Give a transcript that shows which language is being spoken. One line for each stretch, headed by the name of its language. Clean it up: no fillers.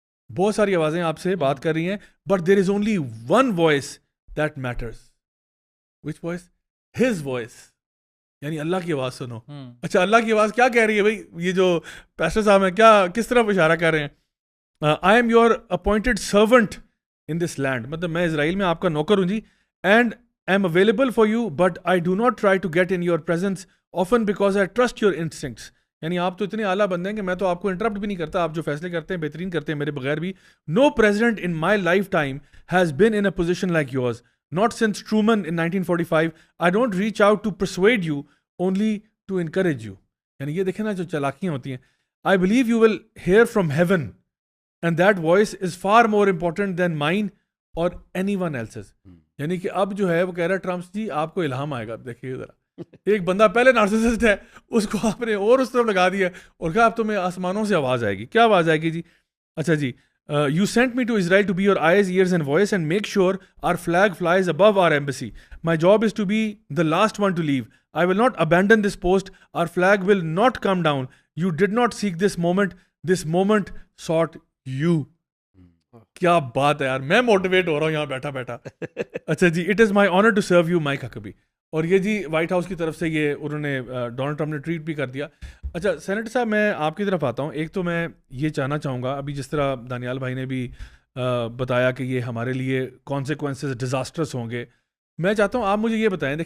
Urdu: بہت ساری آوازیں آپ سے بات کر رہی ہیں
English: But there is only one voice that matters. Which voice? His voice.
Urdu: یعنی اللہ کی آواز سنو. اچھا اللہ کی آواز کیا کہہ رہی ہے بھائی؟ یہ جو پیسٹر صاحب ہیں کیا کس طرح اشارہ کر رہے ہیں؟
English: I am your appointed servant in this land.
Urdu: مطلب میں اسرائیل میں آپ کا نوکر ہوں جی.
English: And I am available for you, but I do not try to get in your presence often because I trust your instincts.
Urdu: یعنی آپ تو اتنے اعلیٰ بندے ہیں کہ میں تو آپ کو انٹرپٹ بھی نہیں کرتا. آپ جو فیصلے کرتے ہیں بہترین کرتے ہیں میرے بغیر بھی.
English: No president in my lifetime has been in a position like yours. Not since Truman in 1945. I don't reach out to persuade you, only to encourage you.
Urdu: یعنی یہ دیکھیں نا جو چالاکیاں ہوتی ہیں.
English: I believe you will hear from heaven and that voice is far more important than mine or anyone else's.
Urdu: یعنی کہ اب جو ہے وہ کہہ رہا ہے ٹرمپ جی آپ کو الہام آئے گا. اب دیکھیے ذرا ایک بندہ پہلے نارسسسٹ ہے, اس کو آپ نے اور اس طرف لگا دیا اور کہا اب تمہیں آسمانوں سے آواز آئے گی. کیا آواز آئے گی جی؟ اچھا جی,
English: you sent me to Israel to be your eyes, ears and voice and make sure our flag flies above our embassy. My job is to be the last one to leave. I will not abandon this post. Our flag will not come down. You did not seek this moment. This moment sought you.
Urdu: کیا بات ہے یار, میں motivate ہو رہا ہوں یہاں بیٹھا بیٹھا. اچھا جی,
English: It is my honour to serve you Mike Huckabee.
Urdu: اور یہ جی وائٹ ہاؤس کی طرف سے یہ انہوں نے ڈونلڈ ٹرمپ نے ٹویٹ بھی کر دیا. اچھا سینیٹر صاحب, میں آپ کی طرف آتا ہوں. ایک تو میں یہ جاننا چاہوں گا, ابھی جس طرح دانیال بھائی نے بھی بتایا کہ یہ ہمارے لیے کانسیکوینسز ڈیزاسٹرس ہوں گے, میں چاہتا ہوں آپ مجھے یہ بتائیں.